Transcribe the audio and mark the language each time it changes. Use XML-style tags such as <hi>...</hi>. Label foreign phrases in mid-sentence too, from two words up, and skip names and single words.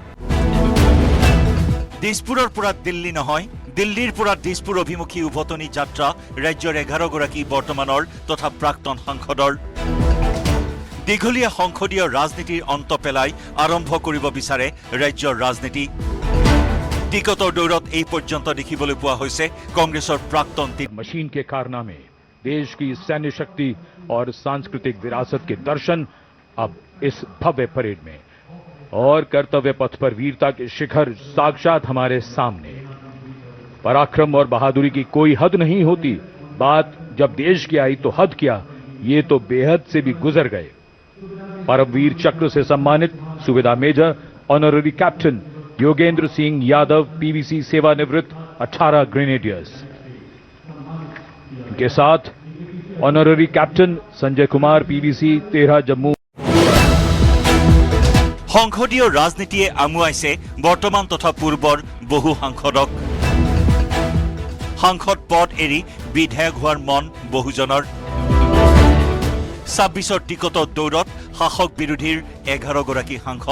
<as>দিছপুৰৰ পৰা দিল্লী নহয়, দিল্লীৰ পৰা দিছপুৰ অভিমুখী উভতনি যাত্ৰা ৰাজ্যৰ 11 গৰাকী বৰ্তমানৰ তথা প্ৰাক্তন সাংসদৰ। দীঘলীয়া সংসদীয় ৰাজনীতিৰ অন্ত পেলাই আৰম্ভ কৰিব বিচাৰে ৰাজ্যৰ ৰাজনীতি। টিকটৰ দৌৰত এই পৰ্যন্ত দেখিবলৈ পোৱা হৈছে কংগ্ৰেছৰ প্ৰাক্তন</as> <hi>मशीन के कारनामे, देश की सैन्य शक्ति और सांस्कृतिक विरासत के दर्शन अब इस भव्य परेड में, और कर्तव्य पथ पर वीरता के शिखर साक्षात हमारे सामने। पराक्रम और बहादुरी की कोई हद नहीं होती, बात जब देश की आई तो हद क्या, ये तो बेहद से भी गुजर गए। परमवीर चक्र से सम्मानित सुबेदार मेजर ऑनररी कैप्टन योगेंद्र सिंह यादव पीवीसी सेवानिवृत्त 18 ग्रेनेडियर्स, इनके साथ ऑनररी कैप्टन संजय कुमार पीवीसी 13 जम्मू।</hi> <as>সংসদীয় ৰাজনীতিয়ে আমুৱাইছে বৰ্তমান তথা পূৰ্বৰ বহু সাংসদক। সাংসদ পদ এৰি বিধায়ক হোৱাৰ মন বহুজনৰ। 26ৰ টিকটৰ দৌৰত শাসক বিৰোধীৰ 11 গৰাকী সাংসদ।</as>